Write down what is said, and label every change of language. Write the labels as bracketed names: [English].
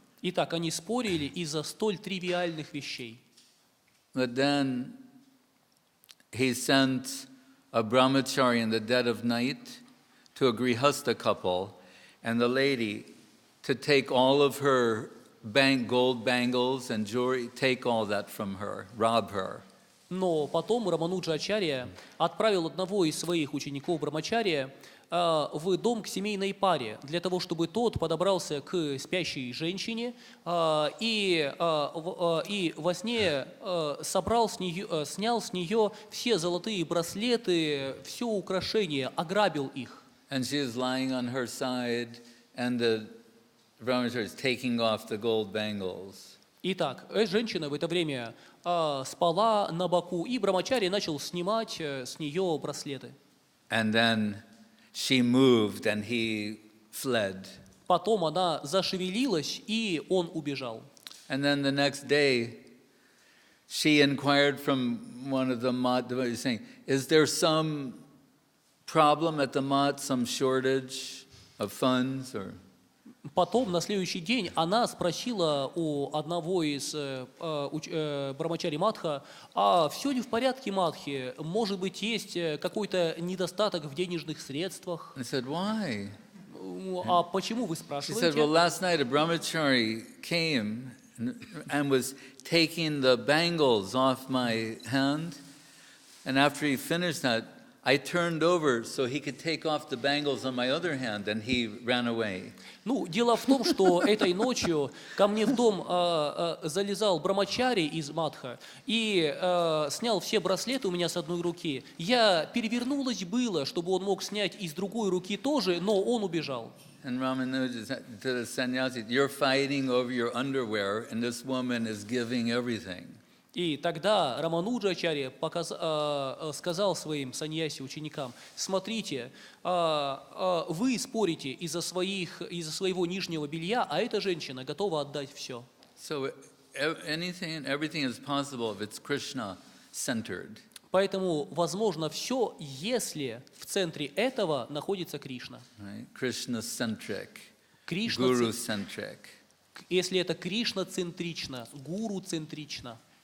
[Russian] Итак, они спорили из-за столь тривиальных вещей. [English] But then he sent a brahmachari in the dead of night to a grihasta couple, and the lady to take all of her gold bangles and jewelry, take all that from her, rob her. [Russian] Но потом Рамануджа-ачарья отправил одного из своих учеников Брамачарья в дом к семейной паре, для того, чтобы тот подобрался к спящей женщине и во сне снял с нее все золотые браслеты, все украшения, ограбил их. [English] And she is lying on her side, and the brahmachari is taking off the gold bangles. [Russian] Итак, женщина в это время спала на боку, и Брамачарья начал снимать с нее браслеты. [English] And then she moved and he fled. [Russian] Потом она зашевелилась, и он убежал. [English] And then the next day, she inquired from one of the devotees, saying, is there some problem at the mat, some shortage of funds or... [Russian] Потом, на следующий день, она спросила у одного из брамачари Мадха, а все ли в порядке, Мадхи? Может быть, есть какой-то недостаток в денежных средствах? [English] I said, why? [Russian] А почему вы [English] She said, well, last night a brahmachari came and was taking the bangles off my hand. And after he finished that, I turned over so he could take off the bangles on my other hand, and he ran away. [Russian] Ну, дело в том, что этой ночью ко мне в дом залезал брамачари из Мадха и снял все браслеты у меня с одной руки. Я перевернулась было, чтобы он мог снять и с другой руки тоже, но он убежал. [English] And Ramanuja said to the sannyasi, you're fighting over your underwear, and this woman is giving everything. [Russian] И тогда Рамануджачарья сказал своим саньяси ученикам: смотрите, вы спорите из-за своего нижнего белья, а эта женщина готова отдать все. [English] So anything and everything is possible if it's Krishna-centered. [Russian] Поэтому возможно все, если в центре этого находится Кришна. [English] Right? Krishna-centric, [Russian] Кришна, [English] Guru-centric. [Russian] если это Кришна-центрично, гуру-центрично.